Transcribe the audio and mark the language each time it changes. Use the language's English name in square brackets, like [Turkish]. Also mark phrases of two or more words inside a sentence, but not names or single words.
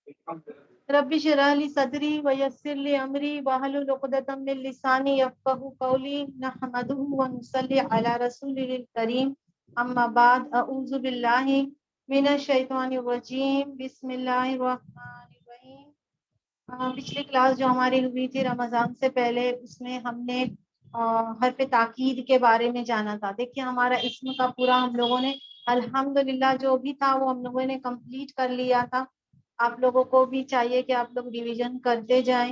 [Arabic] رب اشرح لي صدري ويسر لي أمري واحلل عقدة من لساني يفقهوا قولي نحمده ونصلي على رسوله الكريم أما بعد أعوذ بالله من الشيطان الرجيم بسم الله الرحمن الرحيم. [Hindi] पिछली क्लास जो हमारी हुई थी रमज़ान से पहले, उसमें हमने हर्फ ताकीद के बारे में जाना था। देखिए हमारा इसम का पूरा हम लोगों ने अल्हम्दुलिल्लाह जो भी था वो हम लोगों ने कंप्लीट कर लिया था। आप लोगों को भी चाहिए कि आप लोग रिवीजन करते जाएं।